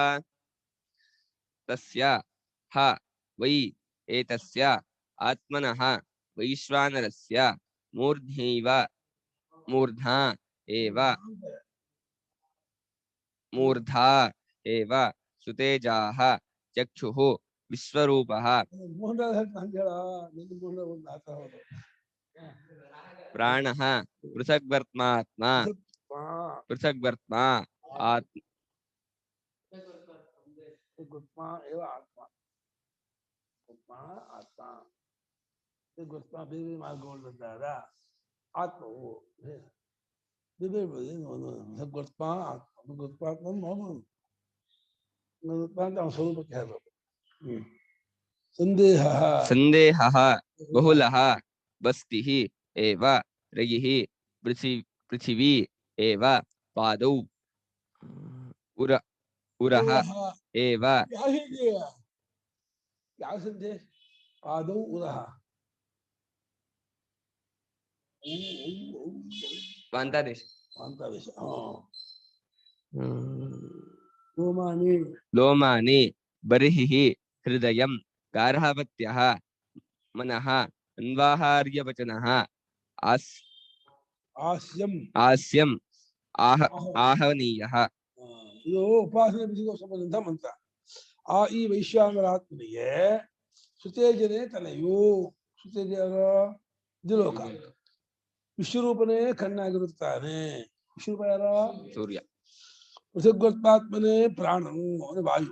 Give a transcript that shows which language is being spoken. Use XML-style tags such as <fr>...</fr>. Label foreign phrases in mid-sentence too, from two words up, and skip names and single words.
<sa>तस्य ह वै एतस्य आत्मनः वैश्वानरस्य मूर्धा एव सुतेजाः चक्षुः विश्वरूपः प्राणः पृथग्वर्त्मा</sa> <kn>ಆತ್ಮವು ಸ್ವರೂಪಕ್ಕೆ ಹೇಳಬೇಕು.</kn> <sa>ಸಂದೇಹಃ ಬಹುಲಃ ವಸ್ತಿಃ एव रयिः पृथिवी एव पादौ उरः एव</sa> <kn>ಯಾವ ಸಂಧಿ</kn> <sa>ಪಾದೌ ಉರಃ वान्तादेश लोमानि बर्हिः हृदयं गार्हपत्यः मनः अन्वाहार्यवचनः आस्यं आहवनीयः.</sa> <kn>ಇದು ಉಪಾಸನೆ ಬಿಸಿಗೆ ಸಂಬಂಧ ಮಂತ್ರ. ಆ ಈ ವೈಶ್ವಾನರಾತ್ಮನಿಗೆ ಸುತೇಜನೇ ತಲೆಯು. ಸುತೇಜ ದ್ವಿಲೋಕ. ವಿಶ್ವರೂಪನೇ ಕಣ್ಣಾಗಿರುತ್ತಾನೆ. ವಿಶ್ವರೂಪ ಯಾರೋ ಸೂರ್ಯ. ಪೃಥಗ್ವರ್ತಾತ್ಮನೇ ಪ್ರಾಣವು ಅವನ ವಾಯು.</kn>